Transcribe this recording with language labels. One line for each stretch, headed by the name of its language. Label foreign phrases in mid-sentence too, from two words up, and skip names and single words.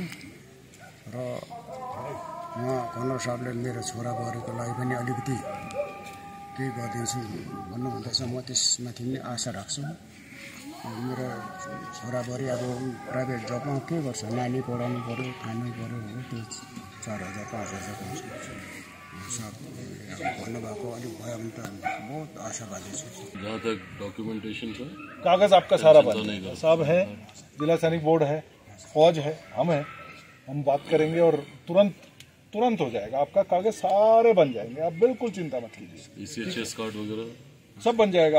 Nepali: र उहाँ कर्नल साहबले मेरो छोरा बुहारीको लागि पनि अलिकति केही गरिदिन्छु भन्नुहुँदैछ। म त्यसमाथि पनि आशा राख्छु। मेरो छोरा बुहारी अब प्राइभेट जबमा के गर्छ, नानी पढाउनु पऱ्यो, खानु पऱ्यो हो। त्यो 4000-5000 पाउँछ। साहब भन्नुभएको अलिक भयो भने त बहुत आशावादी छु।
Hindi: जहाँ तक डॉक्यूमेंटेशन का कागज आपका सारा बन जाएगा। सब है, जिला सैनिक बोर्ड है, फौज है, हम बात करेंगे और तुरंत हो जाएगा। आपका कागज सारे बन जाएंगे, आप बिल्कुल चिंता मत कीजिए। ECHS कार्ड वगैरह सब बन जाएगा।